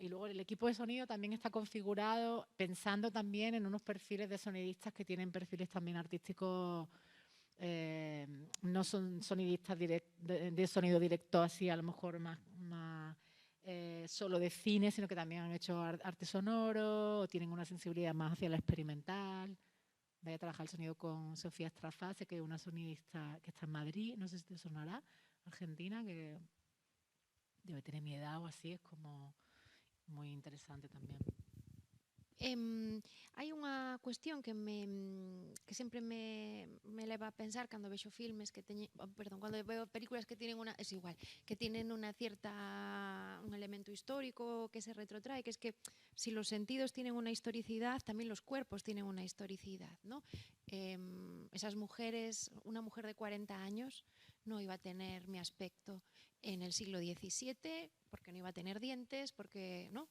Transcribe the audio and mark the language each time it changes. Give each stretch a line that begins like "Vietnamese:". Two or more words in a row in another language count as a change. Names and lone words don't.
Spanish: Y luego el equipo de sonido también está configurado pensando también en unos perfiles de sonidistas que tienen perfiles también artísticos, no son sonidistas de sonido directo así a lo mejor más solo de cine, sino que también han hecho arte sonoro o tienen una sensibilidad más hacia lo experimental. Voy a trabajar el sonido con Sofía Strafase, que es una sonidista que está en Madrid, no sé si te sonará, argentina, que debe tener mi edad o así, es como muy interesante también.
Galician: Hai unha cuestión que sempre me leva a pensar cando vexo filmes que cando
Spanish: veo películas que tienen que tienen un elemento histórico que se retrotrae, que es que si los sentidos tienen una historicidad, también los cuerpos tienen una historicidad, ¿no? Esas mujeres, una mujer de 40 años no iba a tener mi aspecto en el siglo XVII, porque no iba a tener dientes, porque, ¿no?